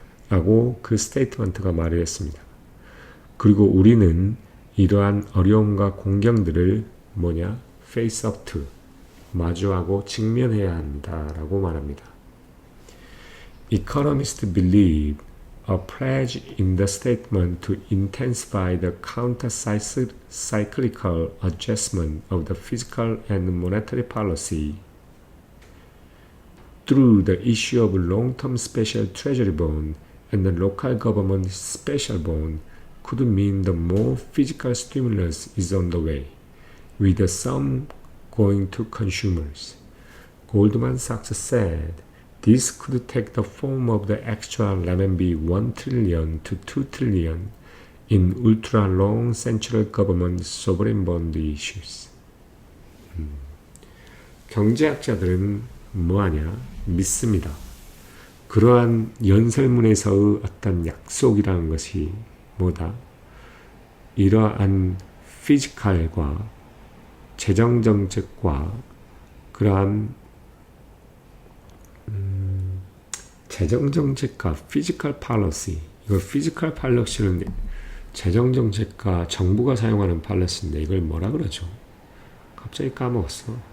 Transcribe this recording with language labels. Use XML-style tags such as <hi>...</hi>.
<ko>라고 그 스테이트먼트가 말을 했습니다. 그리고 우리는 이러한 어려움과 공경들을</ko> <en>face up to,</en> <ko>마주하고 직면해야 한다라고 말합니다.</ko> <en>Economists believe a pledge in the statement to intensify the counter-cyclical adjustment of the fiscal and monetary policy through the issue of long-term special treasury bond and the local government special bond could mean the more physical stimulus is on the way, with the sum going to consumers. Goldman Sachs said this could take the form of the extra RMB 1 trillion to 2 trillion in ultra-long central government sovereign bond issues.</en> <ko>경제학자들은 믿습니다. 그러한 연설문에서의 어떤 약속이라는 것이 이러한 피지컬과 재정정책과 그러한 재정정책과 피지컬 팔러시, 이거 피지컬 팔러시는 재정정책과 정부가 사용하는 팔러시인데 이걸 뭐라 그러죠? 갑자기 까먹었어.</ko>